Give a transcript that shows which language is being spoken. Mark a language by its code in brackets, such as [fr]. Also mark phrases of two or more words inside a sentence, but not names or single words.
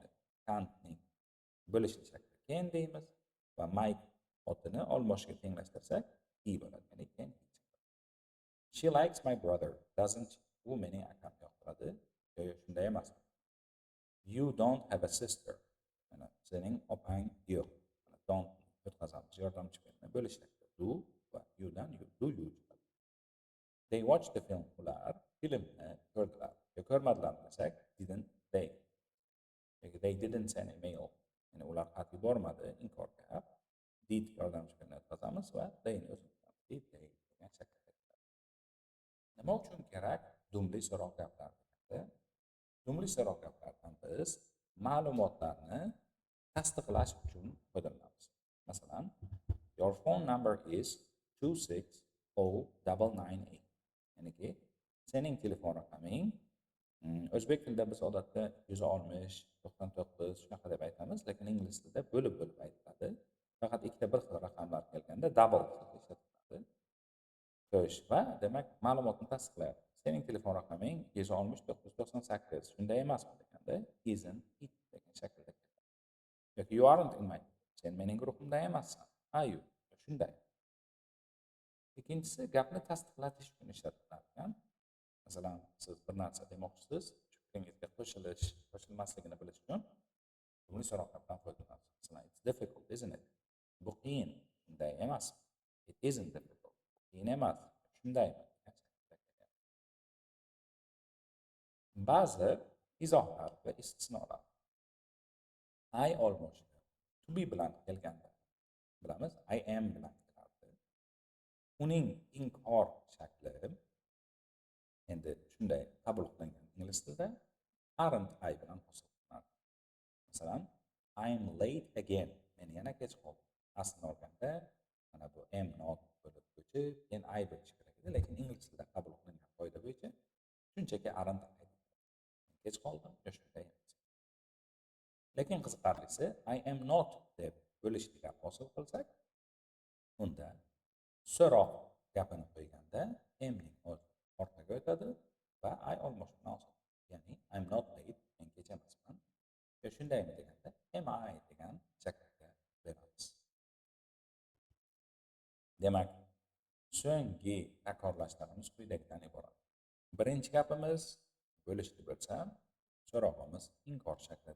[uz] Can'tning bo'lishli shakli can deymiz va Mike otini olmoshga tenglashtirsak he bo'ladi. Ya'ni can. [en] She likes my brother, doesn't she? [uz] U mening akamni yoqtiradi. Yo shunday emas. [en] You don't have a sister. [uz] Mana sening opang yo'q. Mana don't o'tkazamiz. Yordamchi fe'lni bo'lishli shakli do va you dan [en] you do you. They watched the film. [uz] Ular filmni ko'rdilar. Yo ko'rmadilar desak [en] didn't they. They didn't send a mail. [uz] Ya'ni ular xat yubormadi, inkor gap. Did yordamchi fe'lni o'tkazamiz va they ni o'tkazamiz. [en] Did they [uz] degan shaklda. Nima uchun kerak dumli so'roq gaplar deganda? Dumli so'roq gaplardan biz ma'lumotlarni tasdiqlash uchun foydalanamiz. Masalan, [en] your phone number is 2609998. [uz] Ya'niki sening telefon raqaming o'zbek tilida biz odatda 160 99 shunaqa deb aytamiz, lekin ingliz tilida bo'lib aytiladi. Faqat ikkita bir xil raqamlar kelganda double ishlatiladi. Xo'sh, va demak ma'lumotni tasdiqlayapti. Sening telefon raqaming 260 998. Shunday emasmi deganda [en] isn't it [uz] degan shaklda keladi. [en] Yoki you aren't in my group. [uz] Sen mening guruhimda emassan. [en] Are you? [uz] Shunday. Ikkinchisi gapni tasdiqlatish uchun ishlatiladigan. Masalan, siz bir narsa demoqchisiz, fikringizga qo'shilmasligini bilish uchun buni so'roqlardan foydalanasiz. Masalan, [en] it's difficult, isn't it? [uz] Bu qiyin, shunday emas. [en] It isn't difficult. [uz] Qiyin emas, shundaymi? Ba'zi izohlar va istisnolar. I olmoshda [en] to be [uz] bilan kelganda bilamiz, [en] I am [uz] bilan keladi. Uning inkor shakli endi shunday qabul qilingan ingliz tilida [en] aren't I [uz] bilan hosil. Masalan, [en] I'm late again. [uz] Men yana kech qoldim. Aslini olganda mana bu [en] am not [uz] bo'lib ko'chib, keyin I bo'lishi kerak edi, lekin ingliz tilida qabul qilingan qoida bo'yicha shunchaki [en] aren't I. [uz] Kech qoldim, shunday emas. Lekin qiziqarlisi [en] I am not [uz] deb bo'lishli gap hosil qilsak, unda so'roq gapini qo'yganda amning o'zi orqaga o'tadi va I olmosh bilan hosil. [en] Ya'ni I'm not late, [uz] men kech emasman. Yo shundaymi deganda [en] am I [uz] degan shaklda beramiz. Demak, so'nggi takrorlashlarimiz quyidagidan iborat. Birinchi gapimiz bo'lishli bo'lsa, so'rog'imiz inkor shaklida.